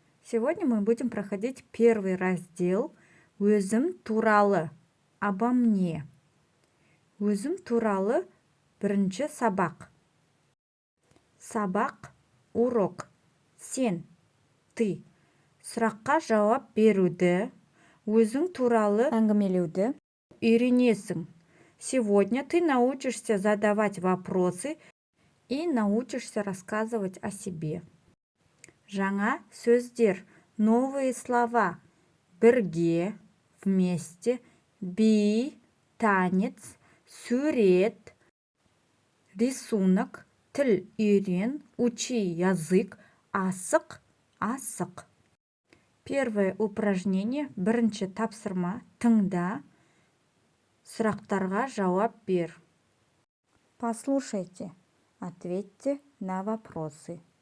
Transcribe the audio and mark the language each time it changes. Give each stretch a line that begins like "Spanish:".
Russian: Сегодня мы будем проходить первый раздел «Өзім туралы» обо мне.
Kazakh: Өзім туралы бірінші сабақ. Сабақ, урок. Сен, ты. Сұраққа жауап беруді, өзің туралы әңгімелеуді үйренесің.
Russian: Сегодня ты научишься задавать вопросы и научишься рассказывать о себе.
Kazakh: Жаңа сөздер,
Russian: новые слова.
Kazakh: Бірге, вместе, би, танец, сурет, рисунок, тіл үйрен,
Russian: учи язык,
Kazakh: асық, асық.
Russian: Первое упражнение,
Kazakh: бірінші тапсырма, тыңда, сұрақтарға жауап бер.
Russian: Послушайте, ответьте на вопросы.